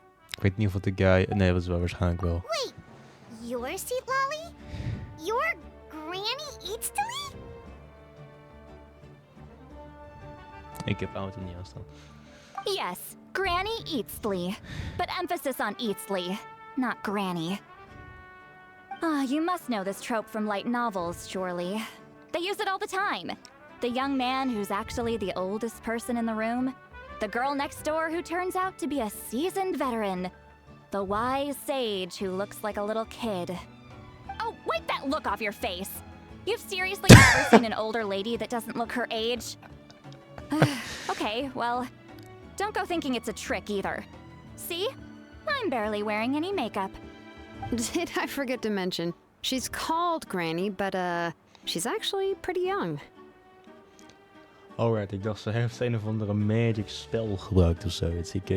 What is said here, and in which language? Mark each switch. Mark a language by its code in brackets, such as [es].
[nl] Ik weet niet of het de guy... Nee, dat is wel waarschijnlijk wel. [en] Wait, you're Citlali? You're Granny Eatstally? [nl] Ik heb auto niet aanstaan. [en] Yes, Granny Eatstally. But emphasis on Eatstally, not Granny. You must know this trope from light novels, surely. They use it all the time. The young man who's actually the oldest person in the room. The girl next door who turns out to be a seasoned veteran. The wise sage who looks like a little kid. Oh, wipe that look off your face! You've seriously never seen an older lady that doesn't look her age? Okay, well, don't go thinking it's a trick either. See? I'm barely wearing any makeup. Did I forget to mention, she's called Granny, but she's actually pretty young. [nl] Alright, ik dacht ze heeft een of andere magic spel gebruikt of zoiets.